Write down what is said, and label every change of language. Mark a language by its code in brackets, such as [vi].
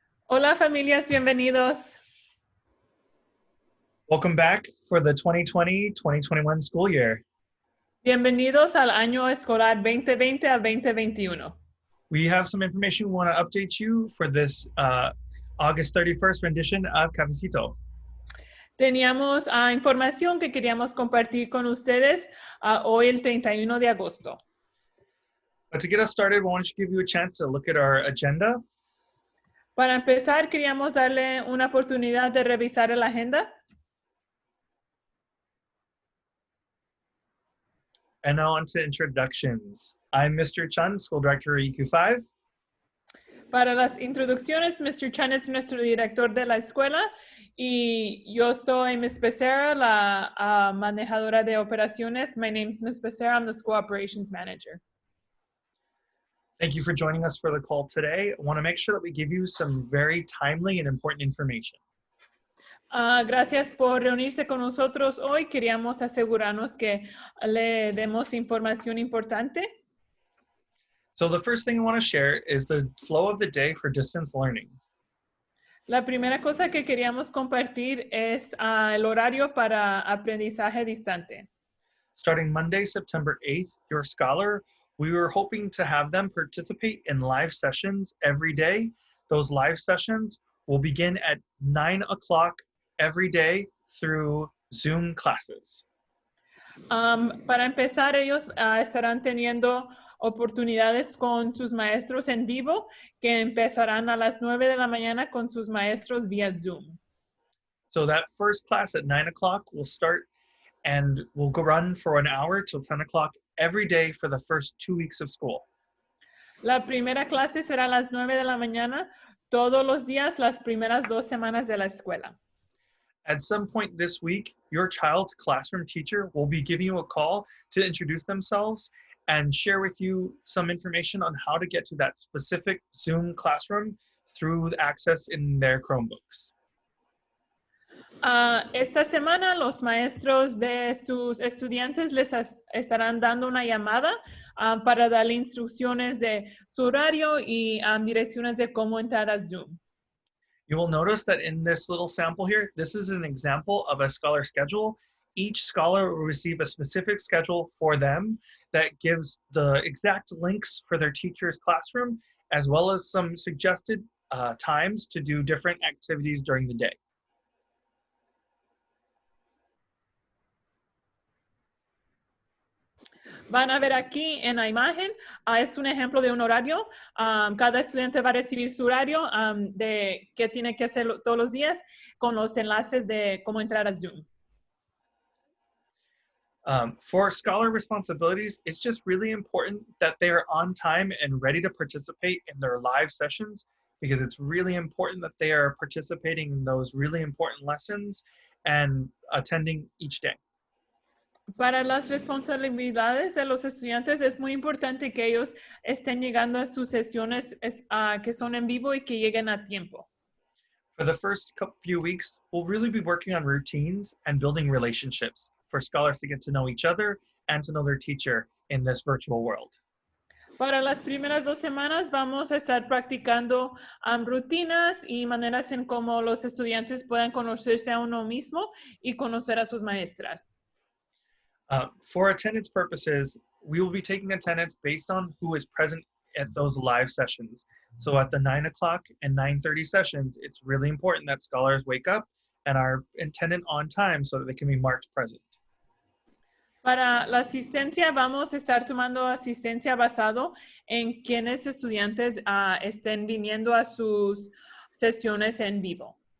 [es] Hola familias, bienvenidos. [en] Welcome back for the 2020-2021 school year. [es] Bienvenidos al año escolar 2020 a 2021. [en] We have some information we want to update you for this August 31st rendition of Cafecito. [es] Teníamos información que queríamos compartir con ustedes hoy el 31 de agosto. [en] But to get us started, we want to give you a chance to look at our agenda. [es] Para empezar, queríamos darle una oportunidad de revisar la agenda. [en] And now on to introductions. I'm Mr. Chun, School Director at EQ5. [es] Para las introducciones, Mr. Chan es nuestro director de la escuela y yo soy Ms. Becerra, la manejadora de operaciones. [en] My name is Ms. Becerra. I'm the School Operations Manager. Thank you for joining us for the call today. I want to make sure that we give you some very timely and important information. [es] Gracias por reunirse con nosotros hoy. Queríamos asegurarnos que le demos información importante. [en] So the first thing I want to share is the flow of the day for distance learning. [es] La primera cosa que queríamos compartir es el horario para aprendizaje distante. [en] Starting Monday, September 8th, your scholar, we were hoping to have them participate in live sessions every day. Those live sessions will begin at 9 o'clock every day through Zoom classes. [es] Para empezar, ellos estarán teniendo oportunidades con sus maestros en vivo que empezarán a las 9 de la mañana con sus maestros vía Zoom. [en] So that first class at 9 o'clock will start and will go run for an hour till 10 o'clock every day for the first 2 weeks of school. [es] La primera clase será a las 9 de la mañana todos los días, las primeras 2 semanas de la escuela. [en] At some point this week, your child's classroom teacher will be giving you a call to introduce themselves and share with you some information on how to get to that specific Zoom classroom through access in their Chromebooks. [es] Esta semana los maestros de sus estudiantes les estarán dando una llamada para darle instrucciones de su horario y direcciones de cómo entrar a Zoom. [en] You will notice that in this little sample here, this is an example of a scholar schedule. Each scholar will receive a specific schedule for them that gives the exact links for their teacher's classroom, as well as some suggested times to do different activities during the day. [es] Van a ver aquí en la imagen, es un ejemplo de un horario. Cada estudiante va a recibir su horario de qué tiene que hacer todos los días con los enlaces de cómo entrar a Zoom. [en] For scholar responsibilities, it's just really important that they are on time and ready to participate in their live sessions, because it's really important that they are participating in those really important lessons and attending each day. [es] Para las responsabilidades de los estudiantes es muy importante que ellos estén llegando a sus sesiones que son en vivo y que lleguen a tiempo. [en] For the first few weeks, we'll really be working on routines and building relationships for scholars to get to know each other and to know their teacher in this virtual world. [es] Para las primeras 2 semanas vamos a estar practicando rutinas y maneras en cómo los estudiantes puedan conocerse a uno mismo y conocer a sus maestras. [en] For attendance purposes, we will be taking attendance based on who is present at those live sessions. So at the 9 o'clock and 9:30 sessions, it's really important that scholars wake up and are attendant on time so that they can be marked present. [es] Para la asistencia vamos a estar tomando asistencia basado en quienes estudiantes estén viniendo a sus sesiones en vivo.